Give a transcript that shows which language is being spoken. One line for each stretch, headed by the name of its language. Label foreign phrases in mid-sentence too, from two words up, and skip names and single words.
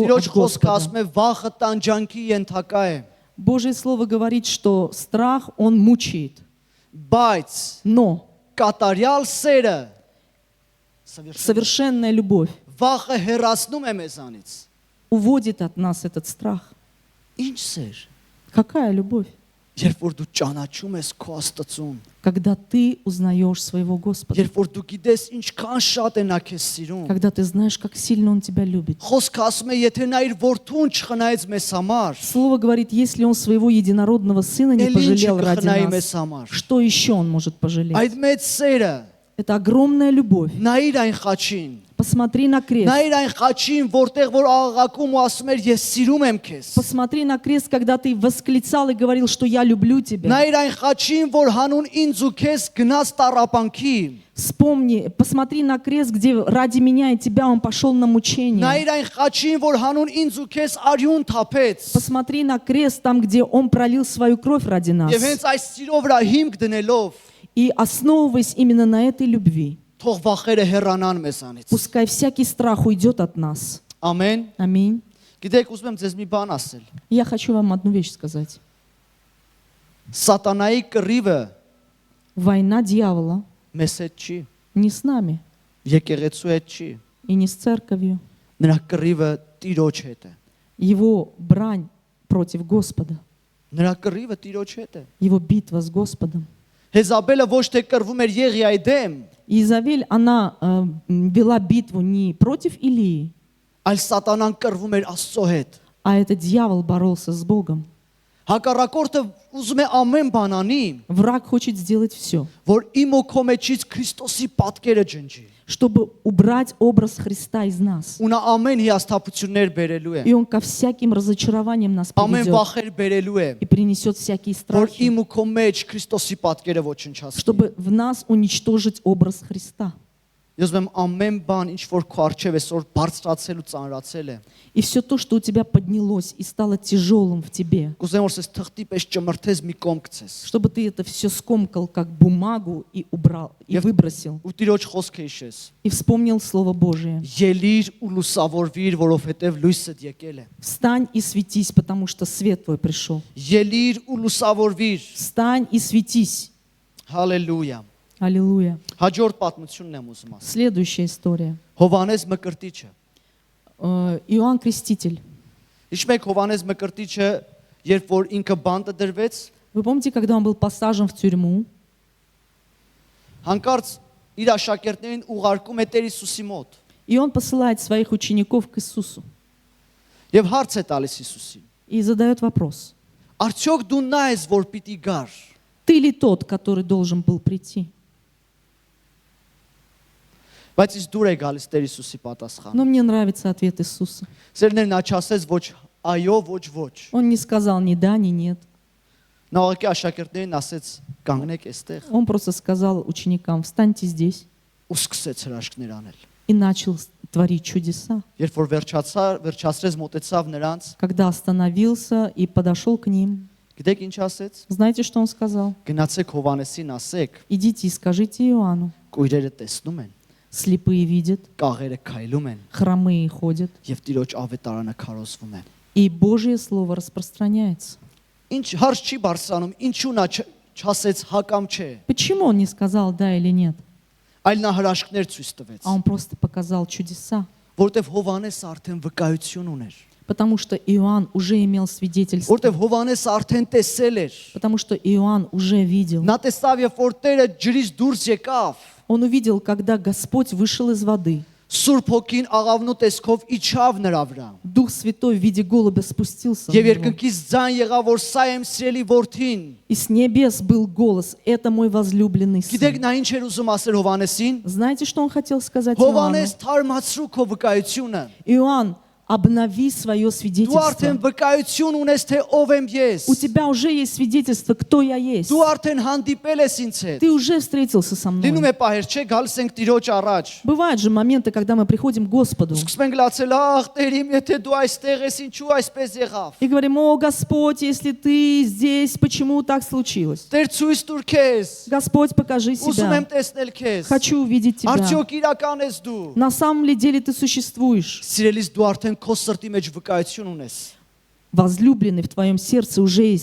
Armenian: Տիրոջ
Russian: от
Armenian: խոսքը
Russian: Господа.
Armenian: ասում է վախը տանջանքի ենթակա է
Russian: Божье Слово говорит, что страх, он мучает.
Armenian: բայց
Russian: Но
Armenian: կատարյալ սերը
Russian: совершенная любовь
Armenian: վախը հեռացնում է մեզանից
Russian: уводит от нас этот страх.
Armenian: ինչ սեր
Russian: Какая любовь?
Armenian: երբ որ դու ճանաչում ես քո Աստծուն
Russian: Когда ты узнаешь своего Господа.
Armenian: երբ որ դու գիտես ինչքան շատ է նա քեզ սիրում
Russian: Когда ты знаешь, как сильно Он тебя любит.
Armenian: խոսքը ասում է եթե նա իր որդուն չխնայեց մեզ համար
Russian: Слово говорит: если Он своего единородного Сына не
Armenian: էլ ինչը
Russian: пожалел ради
Armenian: կխնայի մեզ
Russian: нас,
Armenian: համար
Russian: что еще Он может пожалеть?
Armenian: այդ մեծ սերը
Russian: Это огромная любовь.
Armenian: նայիր այն խաչին
Russian: Посмотри на крест.
Armenian: նայիր այն խաչին որտեղ որ աղաղակում ու ասում էր ես сիրում եմ քեզ
Russian: Посмотри на крест, когда ты восклицал и говорил, что я люблю тебя.
Armenian: նայիր այն խաչին որ հանուն ինձ ու քեզ գնաց տառապանքի
Russian: Вспомни, посмотри на крест, где ради меня и тебя Он пошел на мучение.
Armenian: նայիր այն խաչին որ հանուն ինձ ու քեզ արյուն թափեց
Russian: Посмотри на крест, там, где Он пролил свою кровь ради нас.
Armenian: եւ հենց այս սիրով վրա հիմք դնելով
Russian: И основываясь именно на этой любви,
Armenian: թող վախերը հեռանան մեզանից
Russian: пускай всякий страх уйдет от нас.
Armenian: ամեն
Russian: Аминь.
Armenian: գիտեք ուզում եմ ձեզ մի բան ասել
Russian: Я хочу вам одну вещь сказать.
Armenian: սատանայի կռիվը
Russian: Война дьявола
Armenian: մեզ հետ չի
Russian: не с нами
Armenian: եկեղեցու հետ չի
Russian: и не с церковью.
Armenian: նրա կռիվը տիրոջ հետ է
Russian: Его брань против Господа,
Armenian: նրա կռիվը տիրոջ հետ է
Russian: его битва с Господом.
Armenian: Հեզաբելը ոչ թե կռվում էր Եղիայի դեմ
Russian: И Изавель, она вела битву не против Илии,
Armenian: այլ սատանան կռվում էր Աստծո հետ
Russian: а этот дьявол боролся с Богом.
Armenian: հակառակորդը ուզում է ամեն բան անի
Russian: Враг хочет сделать все,
Armenian: որ իմ ու քո մեջից Քրիստոսի պատկերը ջնջի
Russian: чтобы убрать образ Христа из нас.
Armenian: ու նա ամեն հիասթափություններ բերելու է
Russian: И он ко всяким разочарованиям нас
Armenian: ամեն
Russian: приведет
Armenian: վախեր բերելու է
Russian: и принесет всякие
Armenian: որ
Russian: страхи,
Armenian: իմ ու քո մեջ Քրիստոսի պատկերը ոչնչացնի
Russian: чтобы в нас уничтожить образ Христа.
Armenian: Ես ուզում եմ ամեն բան, ինչ որ քո առջև այսօր բարձրացել ու ծանրացել է։
Russian: И все то, что у тебя поднялось и стало тяжелым в тебе,
Armenian: Կուզեմ որ ես թղթի պես ճմրթես մի կողմ գցես։
Russian: чтобы ты это все скомкал как бумагу и убрал, и выбросил,
Armenian: Ու Տիրոջ խոսքը հիշես։
Russian: и вспомнил Слово Божие.
Armenian: Ելիր ու լուսավորվիր, որովհետև լույսդ եկել է։
Russian: Встань и светись, потому что свет твой пришел.
Armenian: Ելիր ու լուսավորվիր։
Russian: Встань и светись.
Armenian: Հալելույա։
Russian: Аллилуйя.
Armenian: Հաջորդ պատմությունն եմ ուզում ասել։
Russian: Следующая история.
Armenian: Հովանես Մկրտիչը։
Russian: Иоанн Креститель.
Armenian: Իշմեք Հովանես Մկրտիչը, երբ որ ինքը բանտը դրվեց,
Russian: Вы помните, когда он был посажен в тюрьму,
Armenian: հանկարծ իր աշակերտներին ուղարկում է Տեր Հիսուսի մոտ։
Russian: и он посылает своих учеников к Иисусу
Armenian: Եվ հարց է տալիս Հիսուսին.
Russian: и задает вопрос.
Armenian: Արդյոք դու նա ես, որ պիտի գար։
Russian: Ты ли тот, который должен был прийти?
Armenian: Բայց իս դուր է գալիս Տեր Հիսուսի պատասխանը։
Russian: Но мне нравится ответ Иисуса.
Armenian: Սերներ նա չասեց ոչ այո, ոչ ոչ։
Russian: Он не сказал ни да, ни нет.
Armenian: Նա ուղղակի աշակերտներին ասեց կանգնեք այստեղ
Russian: Он просто сказал ученикам, встаньте здесь,
Armenian: ու սկսեց հրաշքներ անել։
Russian: и начал творить чудеса.
Armenian: Երբ որ վերջացրեց մոտեցավ նրանց,
Russian: Когда остановился и подошел к ним,
Armenian: գիտեք ինչ ասեց։
Russian: знаете, что он сказал?
Armenian: Գնացեք Հովանեսին ասեք,
Russian: Идите и скажите Иоанну,
Armenian: կույրերը տեսնում են,
Russian: слепые видят,
Armenian: կաղերը քայլում են
Russian: хромые ходят,
Armenian: եւ Տիրոջ ավետարանը քարոզվում է։
Russian: и Божье Слово распространяется.
Armenian: Ինչ հարց չի բարձրանում, ինչու նա չասեց հա կամ չէ,
Russian: Почему он не сказал да или нет?
Armenian: այլ նա հրաշքներ ցույց տվեց,
Russian: А он просто показал чудеса,
Armenian: որովհետեւ Հովանեսը արդեն վկայություն ուներ,
Russian: потому что Иоанн уже имел свидетельство,
Armenian: որովհետեւ Հովանեսը արդեն տեսել էր։
Russian: потому что Иоанн уже видел.
Armenian: Նա տեսավ, երբ որ Տերը ջրից դուրս եկավ,
Russian: Он увидел, когда Господь вышел из воды.
Armenian: Սուրբ Հոգին աղավնու տեսքով իջավ նրա վրա։
Russian: Дух Святой в виде голубя спустился на
Armenian: Եվ
Russian: него.
Armenian: երկնքից ձայն եղավ, որ սա եմ սիրելի որդին։
Russian: И с небес был голос: «Это мой возлюбленный
Armenian: Գիտեք
Russian: сын».
Armenian: նա ինչ էր ուզում ասել Հովանեսին։
Russian: Знаете, что он хотел сказать Иоанну?
Armenian: Հովանես թարմացրու քո վկայությունը։
Russian: Иоанн, обнови свое
Armenian: Դու
Russian: свидетельство.
Armenian: արդեն վկայություն ունես, թե ով եմ ես։
Russian: У тебя уже есть свидетельство, кто я есть.
Armenian: Դու արդեն հանդիպել ես ինձ հետ։
Russian: Ты уже встретился со
Armenian: Լինում
Russian: мной.
Armenian: է պահեր, չէ, գալիս ենք Տիրոջ առաջ։
Russian: Бывают же моменты, когда мы приходим к Господу
Armenian: Սկսում ենք լացել, ախ Տեր իմ, եթե դու այստեղ ես, ինչու այսպես եղավ։
Russian: и говорим: «О, Господь, если ты здесь, почему так случилось?
Armenian: Տեր ցույց տուր քեզ։
Russian: Господь, покажи
Armenian: Ուզում եմ
Russian: себя.
Armenian: տեսնել քեզ։
Russian: Хочу увидеть тебя.
Armenian: Արդյոք իրական ես դու։
Russian: На самом ли деле ты существуешь?
Armenian: Սիրելիս դու արդեն քո սրտի մեջ վկայություն ունես։
Russian: Возлюбленный, в твоем сердце уже есть